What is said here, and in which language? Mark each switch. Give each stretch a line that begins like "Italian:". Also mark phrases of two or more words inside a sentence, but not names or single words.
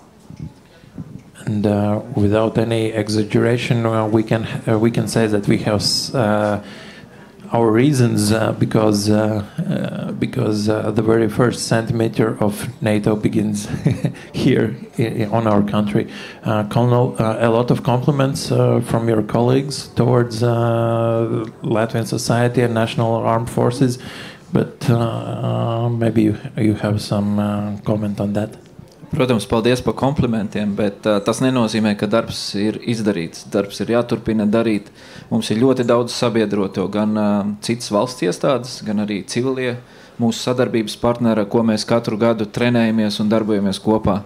English: And without any exaggeration, we can say that we have our reasons because the very first centimeter of NATO begins here on our country. Colonel, a lot of compliments from your colleagues towards Latvian society and national armed forces, but maybe you have some comment on that.
Latvian: Protams, paldies par komplimentiem, bet tas nenozīmē, ka darbs ir izdarīts. Darbs ir jāturpina darīt. Mums ir ļoti daudz sabiedroto, gan citas valsts iestādes, gan arī civilie mūsu sadarbības partneri, ko mēs katru gadu trenējamies un darbojamies kopā.